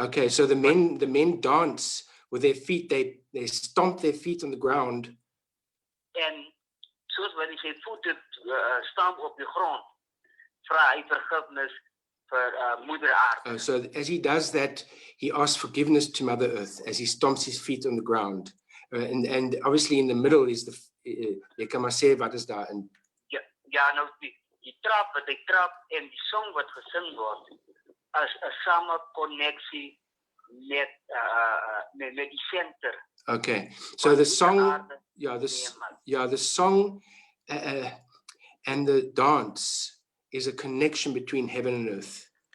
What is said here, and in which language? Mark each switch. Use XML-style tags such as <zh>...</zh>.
<en>Okay, so the men dance with their feet. They stomp their feet on the ground.</en> <af>En soos wat hy sy voete stamp op die grond, vra hy vergifnis vir Moeder Aarde.</af> <en>So as he does that, he asks forgiveness to Mother Earth as he stomps his feet on the ground. And obviously in the middle is</en> <af>jy kan maar sê wat is daar in. Ja, nou die trap wat hy trap en die song wat gesing word as 'n same konneksie met die senter.</af> <en>Okay, so the song,</en> <af>aarde yeah, neermaal.</af> <en>the song and the dance is a connection between heaven and earth.</en>